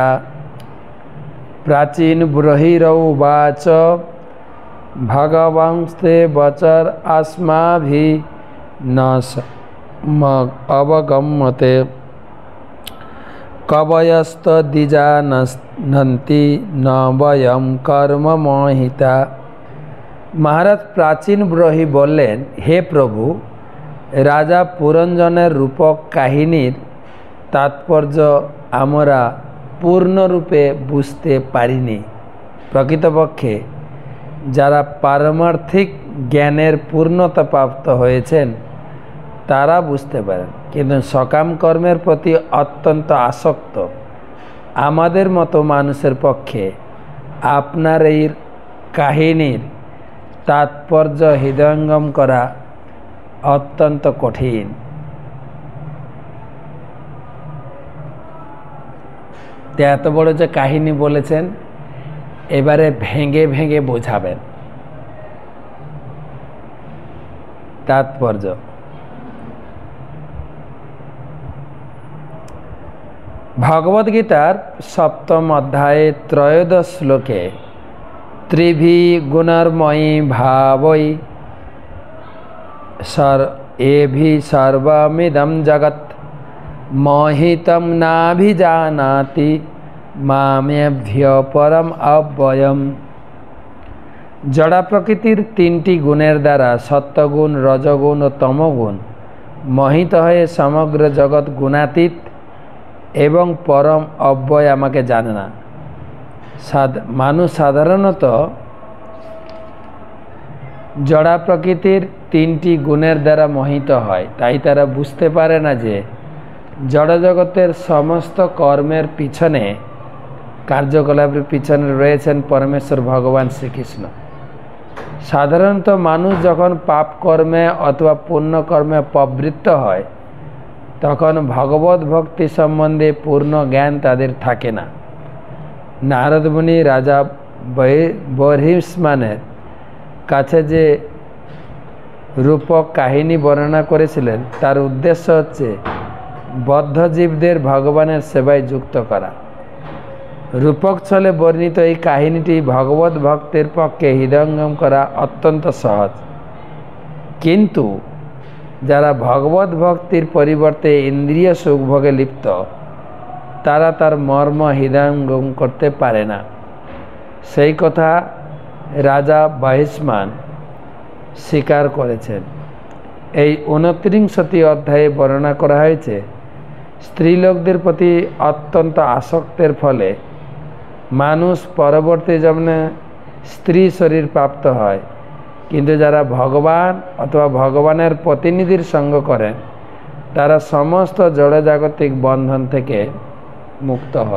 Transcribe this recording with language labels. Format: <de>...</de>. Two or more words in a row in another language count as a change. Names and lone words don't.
<sa>प्राचीन बहिरौवाच भगवंस्ते वचर अस्माभिः न अवगम्यते कवयस्तद्विजानन्ति न वयं कर्म मोहिता।</sa> <bn>মহারাজ প্রাচীন ব্রহী বোলেন, হে প্রভু, রাজা পুরঞ্জনের রূপক কাহিনীর তাৎপর্য আমরা পূর্ণ রূপে বুঝতে পারিনি। प्रकृतपक्षे যারা পারমার্থিক জ্ঞানের পূর্ণতা প্রাপ্ত হয়েছেন তারা বুঝতে পারেন, কিন্তু সকাম কর্মের প্রতি অত্যন্ত আসক্ত আমাদের মতো মানুষের পক্ষে আপনার এই কাহিনীর তাৎপর্য হৃদয়ঙ্গম করা অত্যন্ত কঠিন। এত বড় যে কাহিনী বলেছেন এবারে ভেঙে ভেঙে বোঝাবেন তাৎপর্য। ভগবদ্গীতার সপ্তম অধ্যায় ত্রয়োদশ শ্লোকে</bn> <sa>त्रिभि गुणर्मयी भावै एभि सर्वमिदं जगत् मोहितं नाभिजानाति मामेभ्य परम अव्ययम्।</sa> <bn>জড়া প্রকৃতির তিনটি গুণের দ্বারা সত্বগুণ রজগুণ ঔর তমগুণ মোহিত হয়ে সমগ্র জগত গুণাতীত এবং পরম অব্যয় আমাকে জানে না। মানুষ সাধারণত জড়া প্রকৃতির তিনটি গুণের দ্বারা মোহিত হয়, তাই তারা বুঝতে পারে না যে জড় জগতের সমস্ত কর্মের পিছনে কার্যকলাপের পিছনে রয়েছেন পরমেশ্বর ভগবান শ্রীকৃষ্ণ। সাধারণত মানুষ যখন পাপ কর্মে অথবা পুণ্য কর্মে প্রবৃত্ত হয় তখন ভগবত ভক্তি সম্বন্ধে পূর্ণ জ্ঞান তাদের থাকে না। নারদ মুনি রাজা বর্হিষ্মানের কাছে যে রূপক কাহিনী বর্ণনা করেছিলেন তার উদ্দেশ্য হচ্ছে বদ্ধ জীবদের ভগবানের সেবায় যুক্ত করা। রূপক ছলে বর্ণিত এই কাহিনীটি ভগবত ভক্তের পক্ষে হৃদয়ঙ্গম করা অত্যন্ত সহজ, কিন্তু যারা ভগবত ভক্তির পরিবর্তে ইন্দ্রিয় সুখ ভোগে লিপ্ত তারা তার মর্ম হৃদয়ঙ্গম করতে পারে না। সেই কথা রাজা বহিষ্মান স্বীকার করেছেন। এই 29টি অধ্যায়ে বর্ণনা করা হয়েছে স্ত্রীলোকদের প্রতি অত্যন্ত আসক্তের ফলে মানুষ পরবর্তী জীবনে স্ত্রী শরীর প্রাপ্ত হয়, কিন্তু যারা ভগবান অথবা ভগবানের প্রতিনিধির সঙ্গ করেন তারা সমস্ত জড়জাগতিক বন্ধন থেকে মুক্ত হন।</bn>